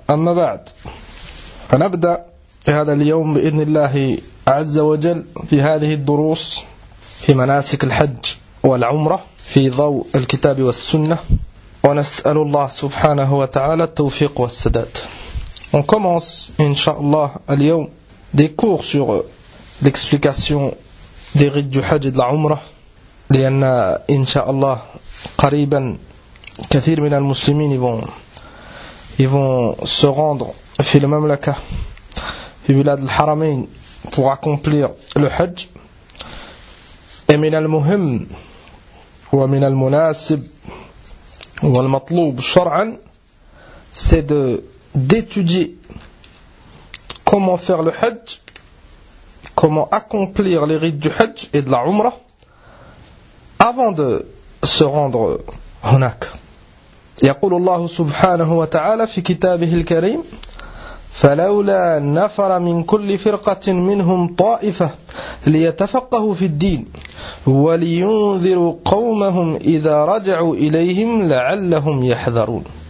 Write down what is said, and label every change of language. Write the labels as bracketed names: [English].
[Arabic] أما بعد، فنبدأ في هذا اليوم بإذن الله عز وجل في هذه الدروس في مناسك الحج والعمرة في ضوء الكتاب والسنة، ونسأل الله سبحانه وتعالى التوفيق والسداد. [French] On commence [Arabic] إن شاء الله اليوم [French] des cours sur l'explication des rites du Hajj et de la Umrah، [Arabic] لأن إن شاء الله قريبا كثير من المسلمين يبون [French] se rendre [Arabic] في المملكة في بلاد الحرمين [French] pour accomplir le حج. [Arabic] من المهم ومن المناسب والمطلوب شرعا [French] c'est d'étudier comment faire le حج, comment accomplir les rites du حج et de la عمرة avant de se rendre [Arabic] هناك. يقول الله سبحانه وتعالى في كتابه الكريم: فلولا نفر من كل فرقة منهم طائفة ليتفقهوا في الدين ولينذروا قومهم إذا رجعوا إليهم لعلهم يحذرون.